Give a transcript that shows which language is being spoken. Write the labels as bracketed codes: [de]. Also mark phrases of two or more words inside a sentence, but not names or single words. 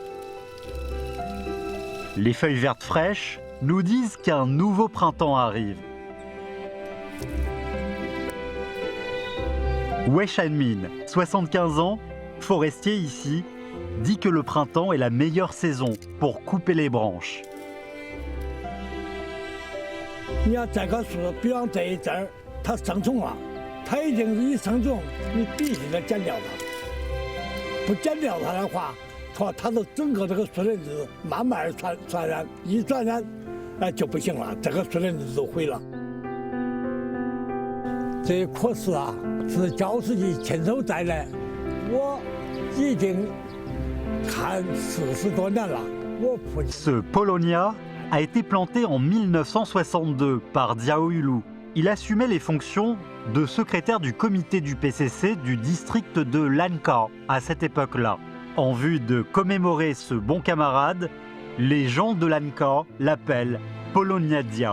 [fr] Les feuilles vertes fraîches nous disent qu'un nouveau printemps arrive. Wei Shanmin, 75 ans, forestier ici, dit que le printemps est la meilleure saison pour couper les branches. [zh] 你要这棵树，比方这一针儿，它生虫了，它已经是一生虫，你必须得剪掉它。不剪掉它的话，它的整个这个树林子慢慢传染，一传染，就不行了，这个树林子就毁了。这些棵树啊，是焦世奇亲手栽的，我已经看40多年了。我父亲。 [fr] Ce Paulownia a été planté en 1962 par Diao Yulu. Il assumait les fonctions de secrétaire du comité du PCC du district de Lanka à cette époque-là. En vue de commémorer ce bon camarade, les gens de Lanka l'appellent Paulownia Dia.